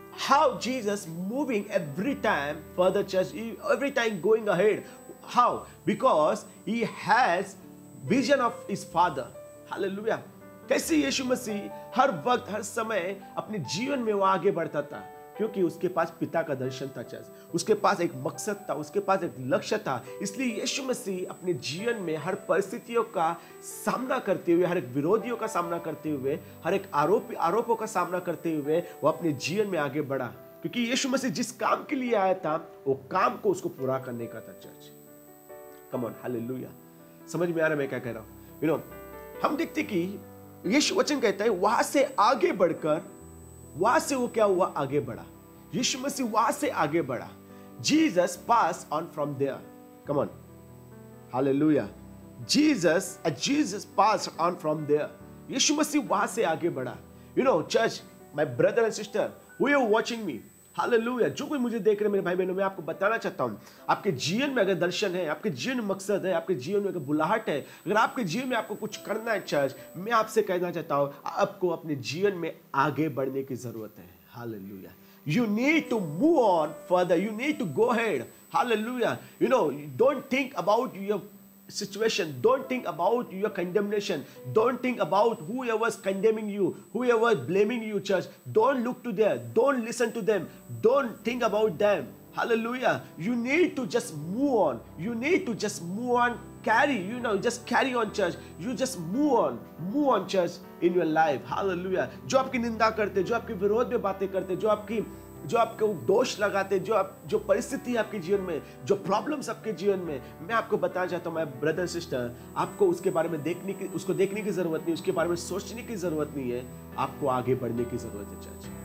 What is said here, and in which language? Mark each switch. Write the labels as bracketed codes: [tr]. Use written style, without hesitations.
[en] how Jesus moving every time further church, every time going ahead. How? Because he has vision of his father. Hallelujah. [hi] कैसे यीशु मसीह हर वक्त, हर समय अपने जीवन में वो आगे बढ़ता था? क्योंकि उसके पास पिता का दर्शन था चर्च, उसके पास एक मकसद था, उसके पास एक लक्ष्य था। इसलिए यीशु मसीह अपने जीवन में हर परिस्थितियों का सामना करते हुए, हर एक विरोधियों का सामना करते हुए, हर एक आरोपों का सामना करते हुए वो अपने जीवन में आगे बढ़ा। क्योंकि यीशु मसीह जिस काम के लिए आया था, वो काम को उसको पूरा करने का था चर्च। [en] Come on. [hi] हालेलुया। समझ में आ रहा है मैं क्या कह रहा हूं? हम देखते कि यीशु वचन कहता है वहां से आगे बढ़कर, वहां से वो क्या हुआ? आगे बढ़ा। यीशु मसीह वहां से आगे बढ़ा। [en] Jesus passed on from there. Come on. Hallelujah. Jesus passed on from there. [hi] यीशु मसीह वहां से आगे बढ़ा। [en] Church, my brother and sister, who are watching me, [hi] hallelujah. जो कोई मुझे देख रहे मेरे भाई बहनों, मैं आपको बताना चाहता हूं, आपके जीवन में अगर दर्शन है, आपके जीवन में मकसद है, आपके जीवन में अगर बुलाहट है, अगर आपके जीवन में आपको कुछ करना है चर्च, मैं आपसे कहना चाहता हूं, आपको अपने जीवन में आगे बढ़ने की जरूरत है। Hallelujah. [en] You need to move on further. You need to go ahead. Hallelujah. You know, don't think about your situation. Don't think about your condemnation. Don't think about whoever's condemning you, whoever's blaming you, church. Don't look to them. Don't listen to them. Don't think about them. Hallelujah. You need to just move on. You need to just move on. Just carry on, church. You just move on, church, in your life. Hallelujah. [hi] जो आपकी निंदा करते, जो आपके विरोध में बातें करते, जो आपको दोष लगाते, जो परिस्थिति है आपके जीवन में, जो प्रॉब्लम्स आपके जीवन में, मैं आपको बताना चाहता हूँ, मैं ब्रदर सिस्टर, आपको उसके बारे में उसको देखने की जरूरत नहीं, उसके बारे में सोचने की जरूरत नहीं है, आपको आगे बढ़ने की जरूरत है चर्च।